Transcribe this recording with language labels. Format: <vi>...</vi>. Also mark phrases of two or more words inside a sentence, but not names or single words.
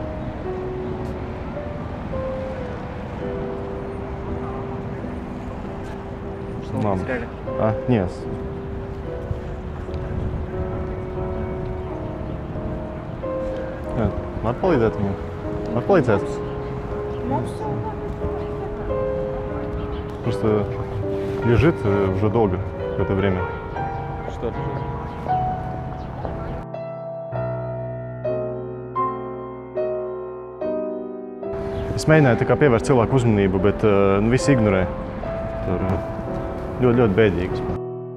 <ru>Нет.</ru> <lv>Var palīdzēt viņam? Var palīdzēt?</lv> <ru>Просто лежит уже долго, какое-то время. Что лежит?</ru> <lv>Es mēģināju pievērst cilvēku uzmanību, bet visi ignorē. Tur ļoti bēdīgi.</lv>